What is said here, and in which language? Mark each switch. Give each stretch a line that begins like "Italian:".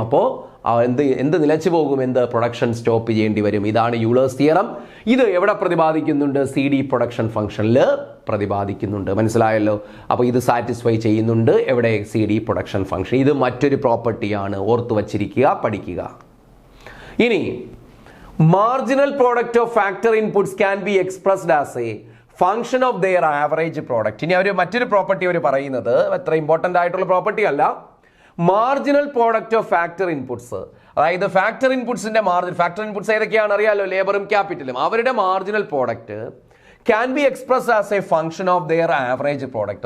Malayalam: അപ്പോൾ എന്ത് നിലച്ചു പോകും? പ്രൊഡക്ഷൻ സ്റ്റോപ്പ് ചെയ്യേണ്ടി വരും. ഇതാണ് യൂളേഴ്സ് തിയറം. ഇത് എവിടെ പ്രതിപാദിക്കുന്നുണ്ട്? CD പ്രൊഡക്ഷൻ ഫംഗ്ഷനിൽ പ്രതിപാദിക്കുന്നുണ്ട്. മനസ്സിലായല്ലോ? അപ്പോൾ ഇത് സാറ്റിസ്ഫൈ ചെയ്യുന്നുണ്ട് എവിടെ? CD production function. ഇത് മറ്റൊരു പ്രോപ്പർട്ടിയാണ്, ഓർത്തു വച്ചിരിക്കുക, പഠിക്കുക. ഇനി
English: marginal product of factor inputs can be expressed as a function of their average product.
Malayalam: ഇനി അവർ മറ്റൊരു പ്രോപ്പർട്ടി അവർ പറയുന്നത് അത്ര ഇമ്പോർട്ടൻ്റ് ആയിട്ടുള്ള പ്രോപ്പർട്ടി അല്ല. Marginal product of factor inputs, അതായത് ഫാക്ടർ ഇൻപുട്സിന്റെ ഫാക്ടർ ഇൻപുട്സ് ഏതൊക്കെയാണ് അറിയാലോ? ലേബറും ക്യാപിറ്റലും. അവരുടെ
English: Marginal product can be express as a function of their average product.